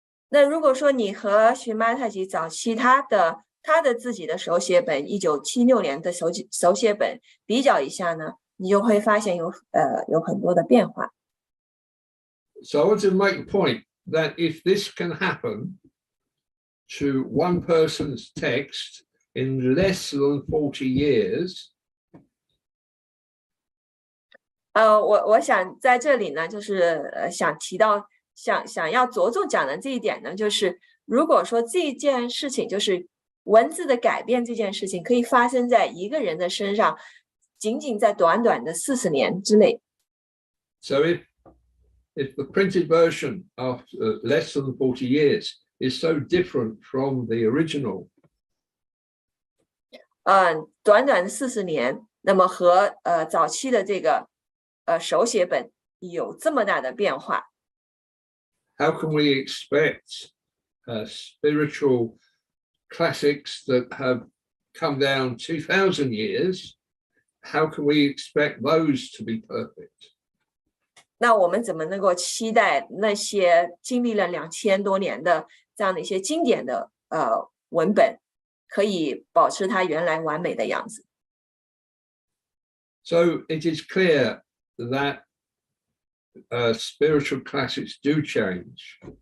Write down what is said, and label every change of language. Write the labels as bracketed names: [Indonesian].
[Chinese] 那如果说你和Shri Mataji早期他的自己的手写本1976年的手写本比较一下呢，你就会发现有很多的变化。 [English] So I want to make a point that if this can happen to one person's text in less than 40 years. [Chinese] 我想在这里呢，就是想提到想要着重讲的这一点呢，就是如果说这件事情就是文字的改变这件事情可以发生在一个人的身上，仅仅在短短的40年之内。 [English] So if the printed version of less than 40 years is so different from the original. [Chinese] 短短的40年，那么和早期的这个手写本有这么大的变化。 [English] How can we expect spiritual classics that have come down 2000 years? How can we expect those to be perfect? [Chinese] 那我们怎么能够期待那些经历了2000多年的这样的一些经典的文本可以保持它原来完美的样子？ [English] So it is clear that spiritual classics do change.